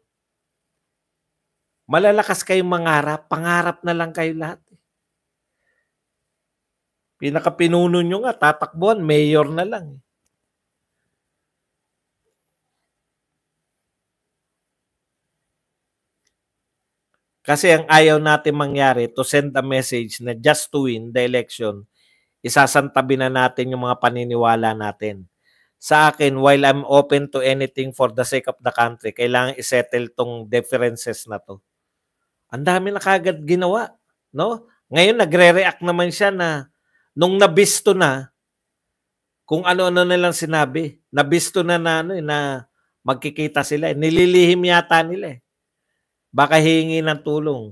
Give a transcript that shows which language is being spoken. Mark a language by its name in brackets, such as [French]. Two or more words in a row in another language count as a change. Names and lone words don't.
[Filipino] Malalakas kayong mangarap, pangarap na lang kayo lahat. Pinakapinuno nyo nga, tatakbuhan, mayor na lang. Kasi ang ayaw natin mangyari [English] to send a message [Filipino] na [English] just to win the election, [Filipino] isasantabi na natin yung mga paniniwala natin. Sa akin, [English] while I'm open to anything for the sake of the country, [Filipino] kailangan isettle tong differences na to. Ang dami na kagad ginawa, no? Ngayon nagre-react naman siya na nung nabisto na kung ano-ano na lang sinabi, nabisto na na magkikita sila. Nililihim yata nila eh. Baka hihingi ng tulong.